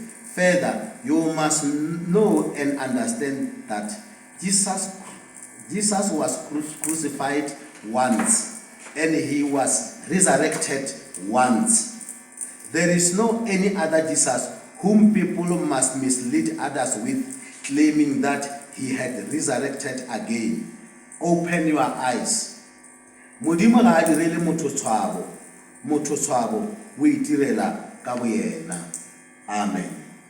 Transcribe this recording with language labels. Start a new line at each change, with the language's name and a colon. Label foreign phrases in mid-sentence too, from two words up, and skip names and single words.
English: Further, you must know and understand that Jesus was crucified once, and he was resurrected once. There is no any other Jesus whom people must mislead others with, claiming that he had resurrected again. Open your eyes.
Northern Sotho: Modimo ga a direle motho tshwabo o itirela ka boyena. Amen.